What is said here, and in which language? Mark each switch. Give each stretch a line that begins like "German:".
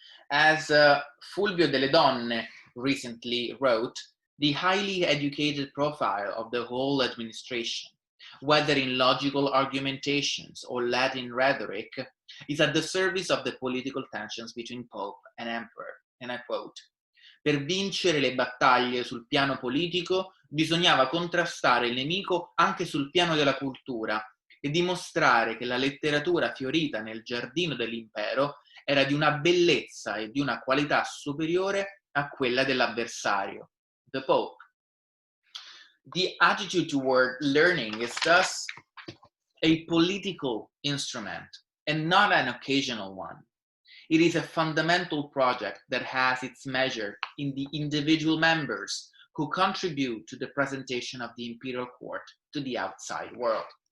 English: As Fulvio delle Donne recently wrote, the highly educated profile of the whole administration, whether in logical argumentations or Latin rhetoric, is at the service of the political tensions between Pope and Emperor. And I quote,
Italian: per vincere le battaglie sul piano politico bisognava contrastare il nemico anche sul piano della cultura e dimostrare che la letteratura fiorita nel giardino dell'impero era di una bellezza e di una qualità superiore a quella dell'avversario,
English: the Pope. The attitude toward learning is thus a political instrument and not an occasional one. It is a fundamental project that has its measure in the individual members who contribute to the presentation of the imperial court to the outside world.